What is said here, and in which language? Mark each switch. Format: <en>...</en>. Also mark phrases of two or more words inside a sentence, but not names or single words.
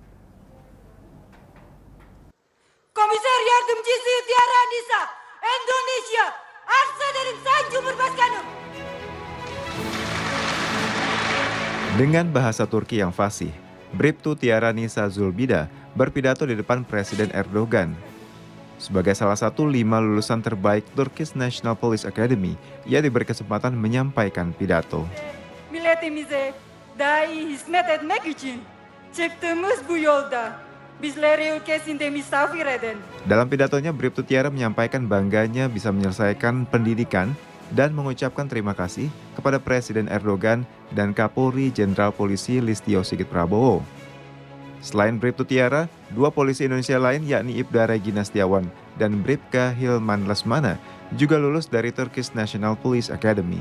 <tr>Komiser Yardımcısı Tiara Nisa, Indonesia, arz ederim Sayın Cumhurbaşkanım.</tr> <id>Dengan bahasa Turki yang fasih, Bribtu Tiara Nisa Zulbida berpidato di depan Presiden Erdogan. Sebagai salah satu 5 lulusan terbaik Turkish National Police Academy, ia diberi kesempatan menyampaikan pidato.</id> <tr>Milletimize daha iyi hizmet etmek için çıktığımız bu yolda bizleri ülkesinde misafir eden.</tr> <id>Dalam pidatonya, Bribtu Tiara menyampaikan bangganya bisa menyelesaikan pendidikan dan mengucapkan terima kasih kepada Presiden Erdogan dan Kapolri Jenderal Polisi Listio Sigit Prabowo. Selain Bribtu Tiara, 2 polisi Indonesia lain yakni Ibda Regina Setiawan dan Bribka Hilman Lesmana juga lulus dari Turkish National Police Academy.</id>